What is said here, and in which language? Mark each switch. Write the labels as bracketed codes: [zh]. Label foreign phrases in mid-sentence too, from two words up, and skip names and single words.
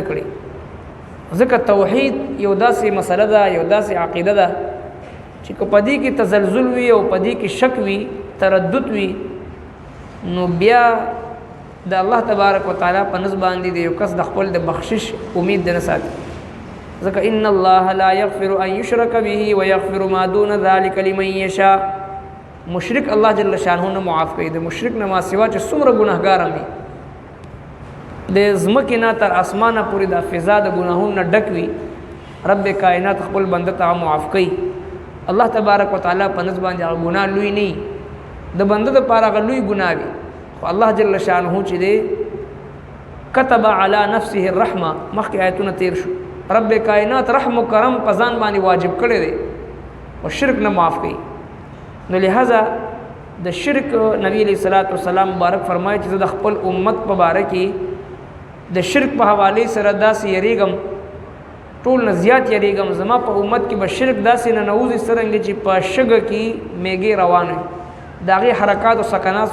[ps] کړی ځکه توحید یو داسې مسله ده یو داسې عقیده ده چې په دې کې تزلزل وي او په دې کې شک وي تردد وي نو بیا د [ar] الله تبارک وتعالى [ps] په نسبت باندې یو کس د خپل د بخشش امید نه ساتي ځکه [ar] ان الله لا یغفر ان یشرک به ويغفر ما دون ذلك لمن یشاء [ps] مشرک الله [ar] جل شانه [ps] نه معاف کوي د مشرک نه ما سوا چې څومره ګناهګار وي د ځمکې نه تر اسمانه پورې د فضا د ګناهونو نه ډک وي رب کائنات خپل بنده ته معاف کوي [ar] الله تبارک وتعالى [ps] په نسبت باندې ګناه لوی نه د بنده لپاره غلوی ګناه وي خو الله [ar] جل شانه [ps] چې دی [ar] كتب على نفسه الرحمه [ps] مخکې آیتونه تیر شو رب کائنات رحم و کرم په ځان باندې واجب کړی دی او شرک نه معاف کوي نو لہذا د شرک نبی [ar] علیہ الصلوۃ والسلام [ps] مبارک فرمایي چې د خپل امت په باره کې د شرک په حواله سره داسې یریګم ټول نه زیات یریګم زما په امت کې به شرک داسې نه نوځي څرنګه چې په شګه کې میګي روان وي د هغې حرکات او سکنات